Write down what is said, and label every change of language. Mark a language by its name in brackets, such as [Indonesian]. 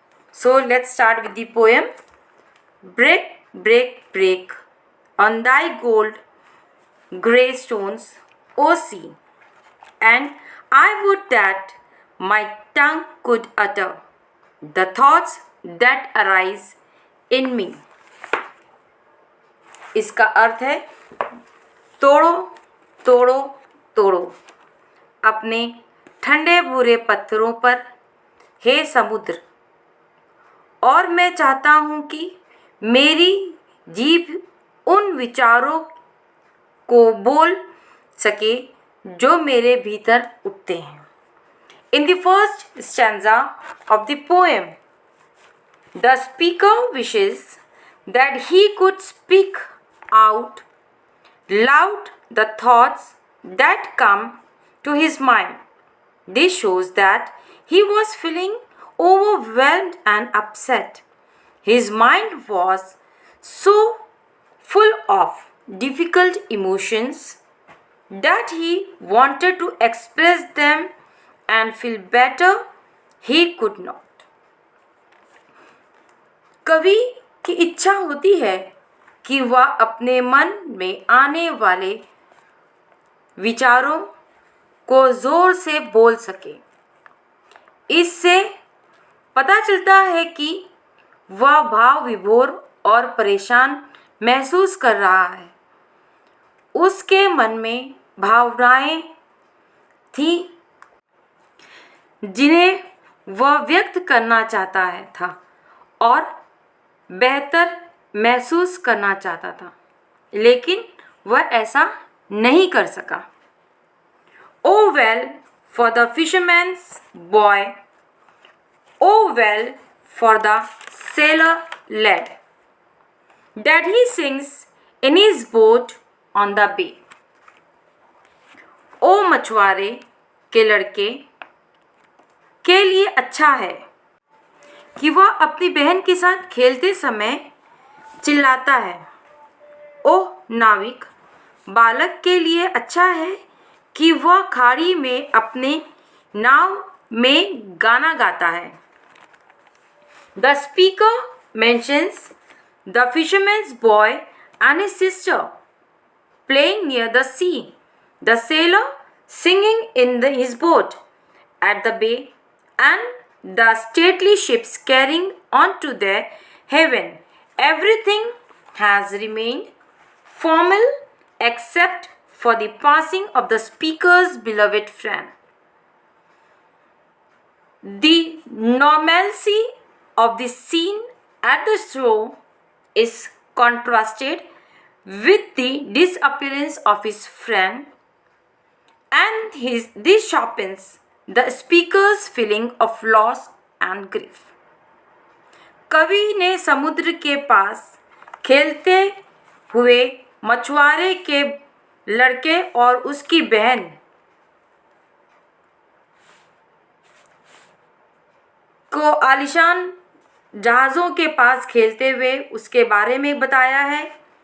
[English] So let's start with the poem. Break, break, break on thy gold grey stones, O sea, and I would that my tongue could utter the thoughts that arise in me. [Hindi] इसका अर्थ है तोड़ो तोड़ो तोड़ो अपने ठंडे भूरे पत्थरों पर, हे समुद्र, और मैं चाहता हूँ कि मेरी जीभ उन विचारों को बोल सके जो मेरे भीतर उठते हैं. [English] In the first stanza of the poem, the speaker wishes that he could speak out loud the thoughts that come to his mind. This shows that he was feeling overwhelmed and upset. His mind was so full of difficult emotions that he wanted to express them and feel better. He could not. [Hindi] कवि की इच्छा होती है कि वह अपने मन में आने वाले विचारों को जोर से बोल सके. इससे पता चलता है कि वह भाव विभोर और परेशान महसूस कर रहा है. उसके मन में भावनाएं थी जिन्हें वह व्यक्त करना चाहता था और बेहतर महसूस करना चाहता था, लेकिन वह ऐसा नहीं कर सका. [English] Oh well for the fisherman's boy, oh well for the sailor lad, that he sings in his boat on the bay. [Hindi] ओ मछुआरे के लड़के के लिए अच्छा है कि वह अपनी बहन के साथ खेलते समय चिल्लाता है. ओह नाविक बालक के लिए अच्छा है कि वह खाड़ी में अपने नाव में गाना गाता है. [English] The speaker mentions the fisherman's boy and his sister playing near the sea, the sailor singing in his boat at the bay, and the stately ships carrying on to their haven. Everything has remained formal except for the passing of the speaker's beloved friend. The normalcy of the scene at the shore is contrasted with the disappearance of his friend, and this sharpens the speaker's feeling of loss and grief. [Hindi] कवि ने समुद्र के पास खेलते हुए मछुआरे के लड़के और उसकी बहन को आलीशान जहाज़ों के पास खेलते हुए उसके बारे में बताया है.